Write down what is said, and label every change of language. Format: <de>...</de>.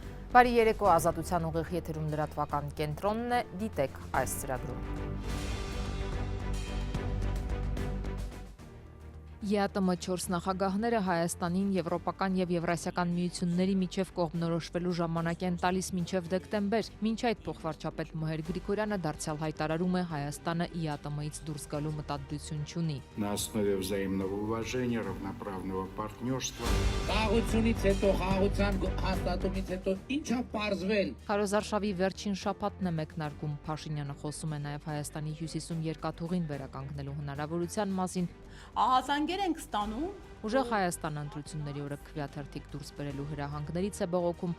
<hy>Բարի երեկո, Ազատության ուղիղ եթերում լրատվական կենտրոնն է, դիտեք այս ծրագրում։ ԵԱՏՄ 4 նախագահները Հայաստանին եվրոպական եւ եվրասիական միությունների միջև կողմնորոշվելու ժամանակ են տալիս մինչև դեկտեմբեր։ Մինչ այդ փոխվարչապետ Մհեր Գրիգորյանը դարձյալ հայտարարում է Հայաստանը ԵԱՏՄ-ից դուրս գալու մտադրություն չունի։</hy> <ru>На основе взаимного уважения, равноправного партнерства.</ru> <hy>Խաղաղությունից հետո, խաղաղության հաստատումից հետո ինչա պարզվել։ Քարոզարշավի վերջին շաբաթն է մեկնարկում։ Փաշինյանը խոսում է նաև Հայաստանի հյուսիսում երկաթուղին վերականգնելու հնարավորության մասին։ Ահազանգեր ենք ստանում։ Ուժեղ Հայաստան ընտրությունների օրը քվեաթերթիկ դուրս բերելու հրահանգներից է բողոքում։</hy>